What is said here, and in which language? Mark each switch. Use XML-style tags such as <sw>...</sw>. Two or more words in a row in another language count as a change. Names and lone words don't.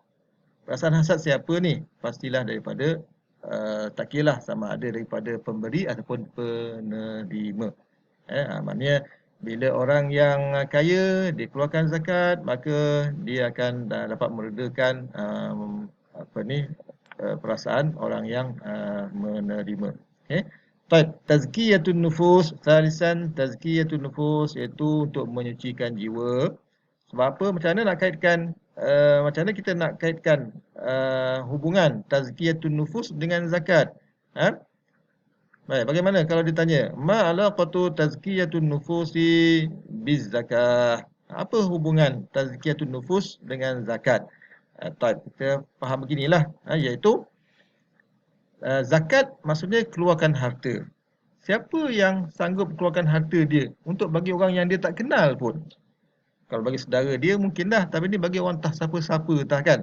<ms>Perasaan hasad siapa ni? Pastilah daripada tak kira sama ada daripada pemberi ataupun penerima. Maknanya bila orang yang kaya dia keluarkan zakat, maka dia akan dapat meredakan perasaan orang yang menerima.</ms> <ar>تزكية النفوس. ثالثاً، تزكية النفوس,</ar> <ms>iaitu untuk menyucikan jiwa. Sebab apa? Macam mana kita nak kaitkan hubungan</ms> <ar>تزكية النفوس</ar> <ms>dengan zakat? Baik, bagaimana kalau ditanya,</ms> <ar>ما علاقة تزكية النفوس بالزكاة?</ar> <ms>Apa hubungan</ms> <ar>تزكية النفوس</ar> <ms>dengan zakat? Kita faham beginilah, iaitu zakat maksudnya keluarkan harta. Siapa yang sanggup keluarkan harta dia untuk bagi orang yang dia tak kenal pun? Kalau bagi saudara dia mungkin dah, tapi ni bagi orang tak siapa-siapa dah kan.</ms>